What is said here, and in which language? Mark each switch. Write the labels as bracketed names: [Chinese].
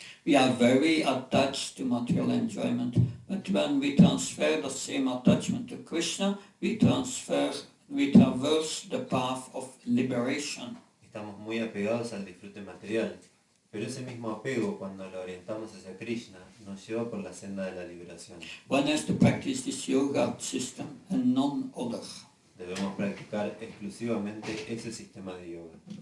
[English] We are very attached to material enjoyment, but when we transfer the same attachment to Krishna, we traverse the path of liberation. [Spanish] Estamos muy apegados al disfrute material, pero ese mismo apego, cuando lo orientamos hacia Krishna, nos lleva por la senda de la liberación. [English] One has to practice this yoga system and none other. [Spanish] Debemos practicar exclusivamente ese sistema de yoga.